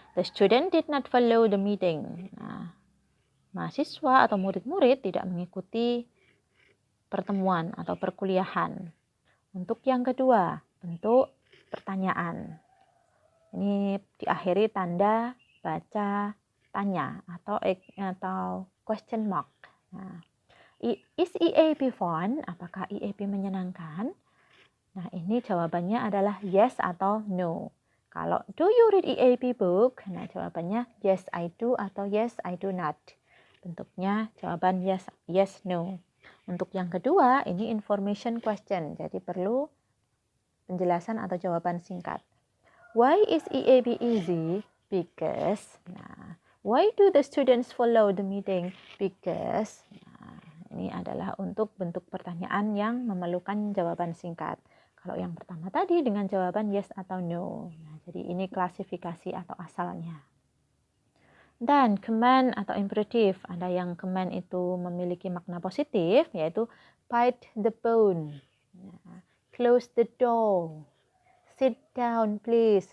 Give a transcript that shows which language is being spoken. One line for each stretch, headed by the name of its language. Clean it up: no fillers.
English: The student did not follow the meeting.
Indonesian: Nah, mahasiswa atau murid-murid tidak mengikuti pertemuan atau perkuliahan. Untuk yang kedua, bentuk pertanyaan. Ini diakhiri tanda baca tanya atau question mark.
English: Nah, is EAP fun?
Indonesian: Apakah EAP menyenangkan? Nah, ini jawabannya adalah yes atau no.
English: Kalau do you read EAP book?
Indonesian: Nah, jawabannya
English: yes I do
Indonesian: atau
English: yes I do not.
Indonesian: Bentuknya jawaban yes, yes, no. Untuk yang kedua, ini information question. Jadi perlu penjelasan atau jawaban singkat.
English: Why is EAP easy? Because. Nah, why do the students follow the meeting? Because.
Indonesian: Nah, ini adalah untuk bentuk pertanyaan yang memerlukan jawaban singkat. Kalau yang pertama tadi dengan jawaban yes atau no. Nah, jadi ini klasifikasi atau asalnya. Dan command atau imperatif, ada yang command itu memiliki makna positif, yaitu
English: bite the bone, close the door, sit down please.